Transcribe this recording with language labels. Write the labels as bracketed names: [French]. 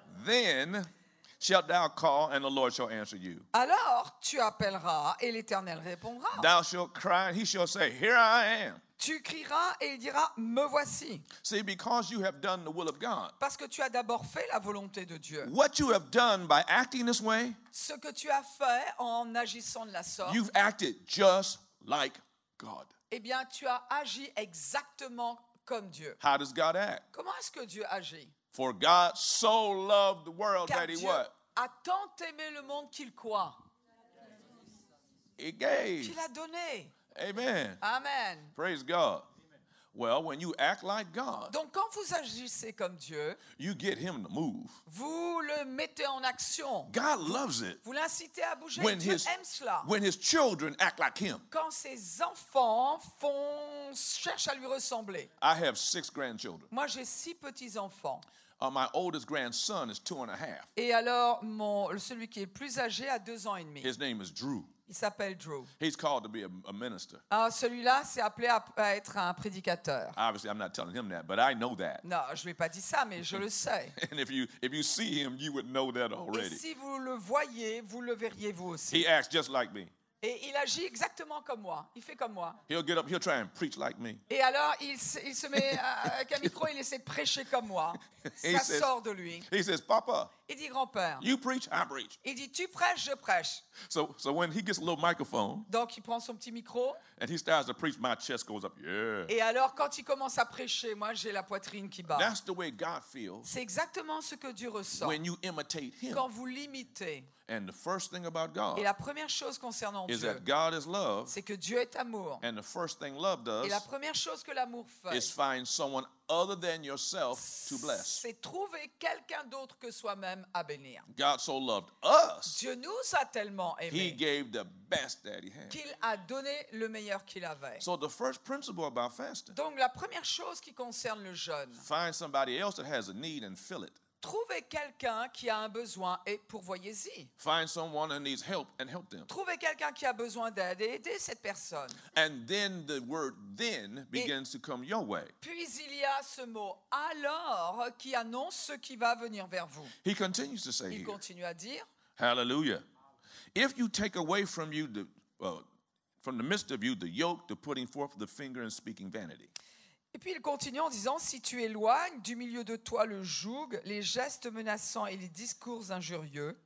[English] then shalt thou call and the Lord shall answer you. [French] alors tu appelleras et l'Éternel répondra. [English] Thou shalt cry and he shall say, here I am. [French] Tu crieras et il dira, me voici. [English] See, because you have done the will of God, [French] Parce que tu as d'abord fait la volonté de Dieu. [English] what you have done by acting this way, [French] Ce que tu as fait en agissant de la sorte, [English] you've acted just like God. [French] eh bien tu as agi exactement comme Dieu. [English] How does God act? [French] Comment est-ce que Dieu agit? [English] For God so loved the world [French] Car [English] that he [French] Dieu [English] what? [French] a tant aimé le monde qu'il quoi? [English] He gave. [French] Qu'il a donné. [English] Amen. [French] Amen. [English] Praise God. Well, when you act like God, [French] Donc quand vous agissez comme Dieu, [English] you get him to move. [French] vous le mettez en action. [English] God loves it [French] Vous l'incitez à bouger. [English] when [French] Dieu [English] his, [French] aime cela. [English] when his children act like him. [French] Quand ses enfants cherchent à lui ressembler. [English] I have 6 grandchildren. [French] Moi, j'ai 6 petits-enfants. [English] My oldest grandson is 2.5. [French] Et alors, celui qui est le plus âgé a 2 ans et demi. [English] His name is Drew. [French] Il s'appelle Drew. [English] He's called to be a minister. [French] Alors, celui-là, c'est appelé à être un prédicateur. [English] Obviously, I'm not telling him that, but I know that. [French] Non, je ne lui ai pas dit ça, mais je le sais. [English] And if you see him, you would know that [French] Et [English] already. [French] si vous le voyez, vous le verriez vous aussi. [English] He acts just like me. [French] Et il agit exactement comme moi. Il fait comme moi. [English] He'll get up, he'll try and preach like me. [French] Et alors, il se met avec un micro, il essaie de prêcher comme moi. Ça [English] says- [French] sort de lui. [English] He says, Papa, [French] Il dit, grand-père. [English] you preach, I preach. [French] Il dit, tu prêches, je prêche. [English] So when he gets a little microphone [French] Donc, il prend son petit micro. [English] and he starts to preach, my chest goes up. Yeah. [French] Et alors, quand il commence à prêcher, moi, j'ai la poitrine qui bat. [English] That's the way God feels [French] C'est exactement ce que Dieu ressent [English] when you imitate him. [French] quand vous l'imitez. [English] And the first thing about [French] Et [English] God [French] la première chose concernant [English] is [French] Dieu, [English] that God is love. [French] c'est que Dieu est amour. [English] And the first thing love [French] Et la [English] does [French] première chose que l'amour fait, [English] is find someone other than yourself to bless. [French] c'est trouver quelqu'un d'autre que soi-même à bénir. [English] God so loved us, [French] Dieu nous a tellement [English] he [French] aimés [English] gave the best that he had. [French] qu'il a donné le meilleur qu'il avait. [English] So the first principle about fasting, [French] Donc la première chose qui concerne le jeûne, [English] find somebody else that has a need and fill it. [French] trouvez quelqu'un qui a un besoin et pourvoyez-y. [English] Find someone that needs help and help them. [French] Trouvez quelqu'un qui a besoin d'aide et aidez cette personne. [English] And then the word then begins to come your way. [French] Puis il y a ce mot alors qui annonce ce qui va venir vers vous. [English] He continues to say [French] Il [English] here, [French] continue à dire, [English] hallelujah. If you take away from you from the midst of you the yoke, the putting forth the finger and speaking vanity. [French] et puis il continue en disant, si tu éloignes du milieu de toi le joug, les gestes menaçants et les discours injurieux.